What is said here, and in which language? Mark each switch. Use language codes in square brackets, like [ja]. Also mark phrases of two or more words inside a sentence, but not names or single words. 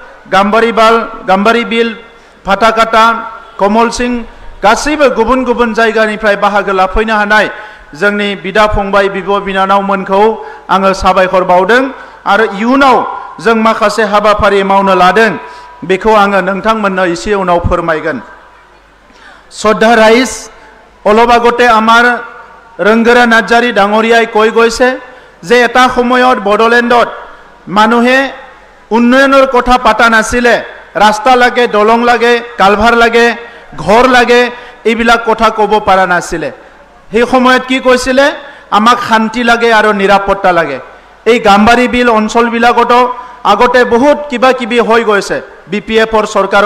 [brx] गाम्बारि बिल फाटाकाटा कमल सिंह गासैबो गुबुन गुबुन जायगानिफ्राय बाहागो लाफैनो हानाय जोंनि बिदा फंबाय बिब' बिनानावमोनखौ आङो साबायखर बावदों आरो इयुनाव जों माखासे हाबाफारि मावनो लादों बेखौ आङो नोंथांमोननो एसे उनाव फोरमायगोन [as] শ্ৰদ্ধা ৰাইজ অলপ আগতে আমাৰ ৰংগৰা নাৰ্জাৰী ডাঙৰীয়াই কৈ গৈছে যে এটা সময়ত বড়োলেণ্ডত মানুহে উন্নয়নৰ কথা পাতা নাছিলে ৰাস্তা লাগে দলং লাগে কালভাৰ লাগে ঘৰ লাগে এইবিলাক কথা ক'ব পৰা নাছিলে সেই সময়ত কি কৈছিলে আমাক শান্তি লাগে আৰু নিৰাপত্তা লাগে এই গাম্বাৰী বিল অঞ্চলবিলাকতো আগতে বহুত কিবা কিবি হৈ গৈছে বিপিএফৰ চৰকাৰৰ